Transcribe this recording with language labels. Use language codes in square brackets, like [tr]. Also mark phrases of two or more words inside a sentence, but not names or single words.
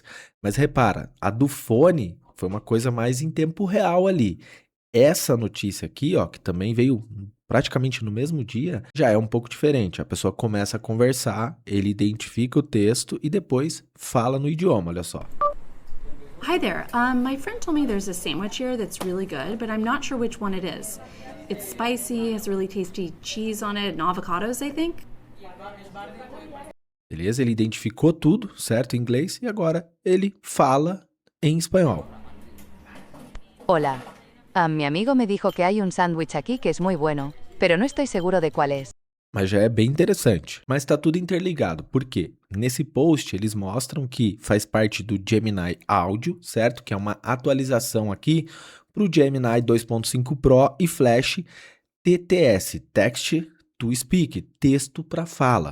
[pt] Mas repara, a do fone foi uma coisa mais em tempo real ali. Essa notícia aqui, ó, que também veio praticamente no mesmo dia, já é um pouco diferente. A pessoa começa a conversar, ele identifica o texto e depois fala no idioma, olha só. [en] Hi there. My friend told me there's a sandwich here that's really good, but I'm not sure which one it is. It's spicy, has really tasty cheese on it and avocados, I think. [pt] Beleza, ele identificou tudo, certo, em inglês, e agora ele fala em espanhol. [es] Hola. Mi amigo me dijo que hay un sándwich aquí que es muy bueno, pero no estoy seguro de cuál es. [pt] Mas já é bem interessante. Mas está tudo interligado. Por quê? Nesse post eles mostram que faz parte do Gemini Audio, certo? Que é uma atualização aqui para o Gemini 2.5 Pro e Flash TTS, [en] Text to Speak, [pt] texto para fala.